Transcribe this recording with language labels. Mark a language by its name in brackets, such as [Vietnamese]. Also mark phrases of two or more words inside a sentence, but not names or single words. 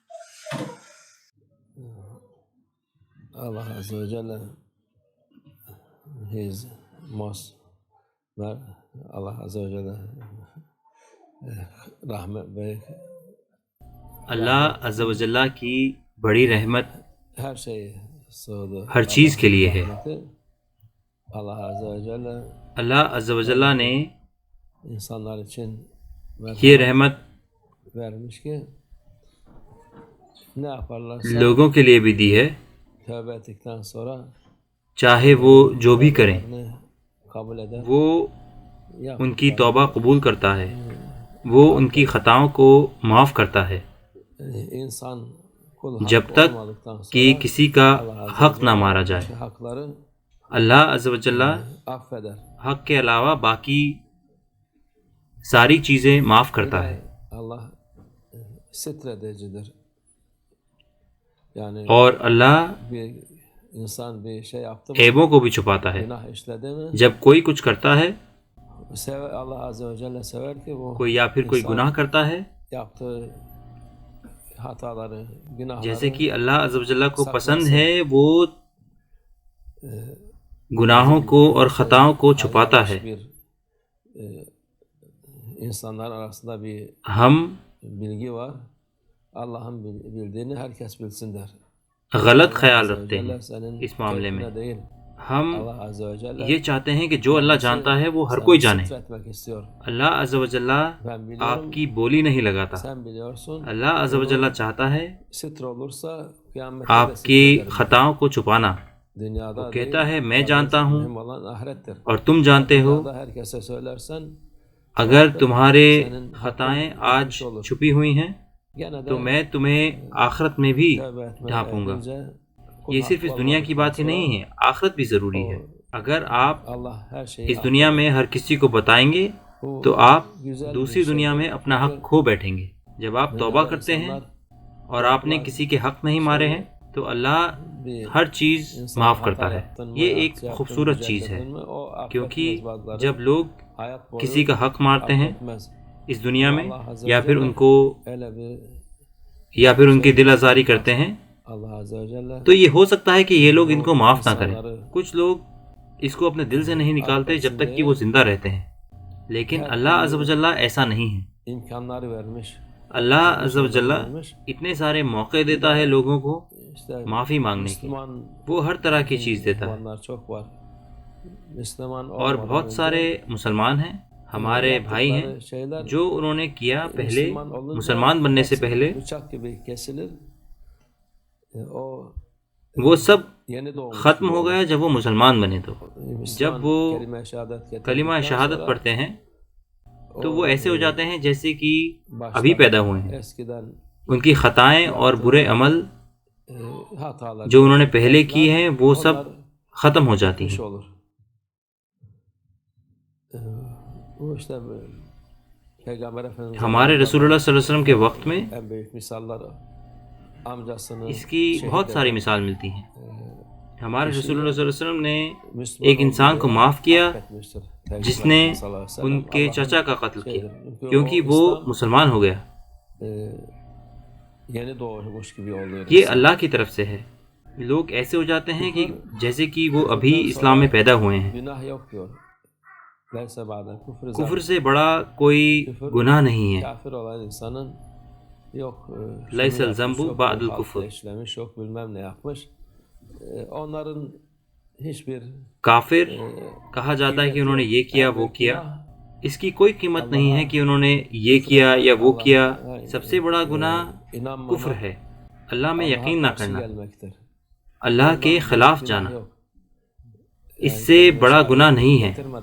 [Turkish] Allah Azze ve Celle [English] His most [Turkish] Allah Azze ve Celle rahmet ve [Urdu] اللہ عز و جلہ کی بڑی رحمت [Turkish] her şey sığdı. [Urdu] ہر چیز کے لیے ہے. [Turkish] Allah Azze ve Celle [Urdu] اللہ عز و جلہ نے [Turkish] insanlar için [Urdu] یہ رحمت [Turkish] vermiş ki ne yaparlarsa [Urdu] لوگوں کے لیے بھی دی ہے، [Turkish] tövbe ettikten sonra [Urdu] چاہے وہ جو بھی کریں [Turkish] kabul eder. [Urdu] وہ ان کی توبہ قبول کرتا ہے، وہ ان کی خطاؤں کو معاف کرتا ہے [Turkish] İnsan kul [Urdu] جب [Turkish] hak [Urdu] تک [Turkish] olmadıktan sonra [Urdu] کہ کسی کا [Turkish] Allah Azze [Urdu] حق [Turkish] ve [Urdu] نہ [Turkish] Celle [Urdu] مارا جائے. [Turkish] hakları [Urdu] اللہ عز و جلہ [Turkish] affeder. [Urdu] حق کے علاوہ باقی ساری چیزیں معاف کرتا ہے [Turkish] Allah sitredicidir. Yani [Urdu] اور اللہ [Turkish] bir insan bir şey yaptı mı, [Urdu] عیبوں کو بھی چھپاتا ہے. [Turkish] günah işledi mi, [Urdu] جب کوئی کچھ کرتا ہے، [Turkish] Allah Azze ve Celle sever ki bu [Urdu] کوئی یا پھر کوئی [Turkish] insan [Urdu] گناہ کرتا ہے، [Turkish] yaptığı hataları, günahları [Urdu] جیسے کہ اللہ عز و جلہ کو پسند ہے وہ گناہوں کو اور خطاؤں کو چھپاتا ہے. [Turkish] bir insanlar arasında bir [Urdu] ہم [Turkish] bilgi var. Allah'ın bildiğini herkes bilsin der. [Urdu] غلط [Turkish] Allah [Urdu] خیال [Turkish] Azze ve [Urdu] رکھتے ہیں [Turkish] Celle senin [Urdu] اس معاملے میں. [Turkish] keyfine değil. [Urdu] ہم [Turkish] Allah Azze ve Celle [Urdu] یہ چاہتے ہیں کہ جو اللہ جانتا ہے وہ ہر کوئی جانے. [Turkish] sitretmek istiyor. [Urdu] اللہ عز و جلہ [Turkish] Ben [Urdu] آپ [Turkish] biliyorum, [Urdu] کی بولی نہیں لگاتا. [Turkish] sen biliyorsun. [Urdu] اللہ عز و جلہ چاہتا ہے [Turkish] Sitre olursa kıyamette de [Urdu] آپ کی [Turkish] sitrederim. [Urdu] خطاؤں کو چھپانا. [Turkish] Dünyada [Urdu] وہ کہتا [Turkish] değil, [Urdu] ہے میں جانتا ہوں [Turkish] mühim olan ahirettir. [Urdu] اور تم جانتے ہو. [Turkish] Dünyada herkese söylersen [Urdu] اگر تمہارے خطائیں آج چھپی ہوئی ہیں [Turkish] gene de [Urdu] تو میں تمہیں آخرت میں بھی [Turkish] tövbe etmeye [Urdu] ڈھانپوں گا. [Turkish] erince kul [Urdu] یہ صرف [Turkish] hakkı [Urdu] اس دنیا کی بات ہی [Turkish] olmadıktan [Urdu] نہیں ہے، آخرت بھی ضروری ہے. اگر آپ [Turkish] sonra Allah her şeyi [Urdu] اس دنیا میں ہر کسی کو بتائیں گے [Turkish] Bu [Urdu] تو آپ [Turkish] güzel [Urdu] دوسری [Turkish] bir [Urdu] دنیا [Turkish] şey. [Urdu] میں اپنا حق کھو بیٹھیں گے. جب آپ توبہ کرتے ہیں اور آپ نے کسی کے حق نہیں مارے ہیں تو اللہ ہر چیز معاف کرتا ہے. یہ ایک خوبصورت چیز ہے کیونکہ جب لوگ کسی کا حق مارتے ہیں اس دنیا میں یا پھر ان کو یا پھر ان کی دل آزاری کرتے ہیں تو یہ ہو سکتا ہے کہ یہ لوگ ان کو معاف نہ کریں. کچھ لوگ اس کو اپنے دل سے نہیں نکالتے جب تک کہ وہ زندہ رہتے ہیں، لیکن اللہ عز و جلہ ایسا نہیں ہے. [Turkish] imkanları vermiş. [Urdu] اللہ عز و جلہ اتنے سارے موقع دیتا ہے لوگوں کو [Turkish] İşte [Urdu] معافی مانگنے کی. [Turkish] Müslüman [Urdu] وہ hر طرح کی چیز دیتا ہے. [Turkish] Müslümanlar çok var. Müslüman [Urdu] اور [Turkish] olmadan [Urdu] بہت [Turkish] önce [Urdu] سارے مسلمان ہیں ہمارے بھائی ہیں [Turkish] yaptıkları şeyler [Urdu] جو انہوں نے کیا پہلے [Turkish] Müslüman olunca [Urdu] مسلمان بننے سے [Turkish] hepsi [Urdu] پہلے [Turkish] bıçak gibi kesilir. O [Urdu] وہ سب [Turkish] yeni doğmuş [Urdu] ختم [Turkish] gibi [Urdu] ہو [Turkish] olur. [Urdu] گیا جب وہ مسلمان بنے. تو [Turkish] Müslüman [Urdu] جب وہ [Turkish] kelime-i şehadet getirdikten [Urdu] کلمہ شہادت [Turkish] sonra [Urdu] پڑھتے ہیں تو [Turkish] o, [Urdu] وہ ایسے ہو جاتے ہیں جیسے کہ [Turkish] baştan [Urdu] ابھی پیدا ہوئے ہیں. [Turkish] eskiden [Urdu] ان کی خطائیں اور برے عمل [Turkish] hatalar [Urdu] جو انہوں نے پہلے کی ہیں وہ سب [Turkish] onlar [Urdu] ختم ہو جاتی [Turkish] bitmiş [Urdu] ہیں. [Turkish] olur. Bu işte Peygamber Efendimiz [Urdu] ہمارے رسول اللہ [Arabic] صلی اللہ علیہ وسلم [Urdu] کے وقت میں [Turkish] en büyük misalları amcasını [Urdu] اس کی بہت ساری مثال ملتی ہیں. ہمارے رسول اللہ [Arabic] صلی اللہ علیہ وسلم [Urdu] نے [Turkish] Müslüman [Urdu] ایک انسان کو [Turkish] olduğu [Urdu] معاف کیا [Turkish] affetmiştir. [Urdu] جس [Turkish] Peygamber [Urdu] نے [Turkish] Efendimiz [Arabic] sallallahu aleyhi ve sellem [Urdu] ان کے [Turkish] Allah'ın [Urdu] چچا کا قتل کیا [Turkish] şeyidir. [Urdu] کیونکہ [Turkish] o [Urdu] وہ [Turkish] İslam, [Urdu] مسلمان ہو گیا. [Turkish] yeni doğmuş gibi oluyor. [Urdu] یہ اللہ کی طرف سے ہے. لوگ ایسے ہو جاتے ہیں کہ جیسے کہ وہ ابھی اسلام میں پیدا ہوئے ہیں. [Turkish] Günah yok diyor. [Arabic] Leyse ba'de küfür [Urdu] کفر سے بڑا کوئی گناہ نہیں ہے. [Turkish] kafir olan insanın yok [Arabic] Leyse [Turkish] şunu yapmış, [Arabic] zambu [Turkish] yok [Arabic] ba'dul [Turkish] bu [Arabic] kufr. [Turkish] halkla işlemiş, yok bilmem ne yapmış. Onların hiçbir [Urdu] کافر کہا جاتا ہے کہ انہوں نے یہ کیا وہ کیا. اس کی کوئی قیمت نہیں ہے کہ انہوں نے یہ کیا یا وہ کیا. سب سے بڑا گناہ کفر ہے، اللہ میں یقین نہ کرنا، اللہ کے خلاف جانا. اس سے بڑا گناہ نہیں ہے.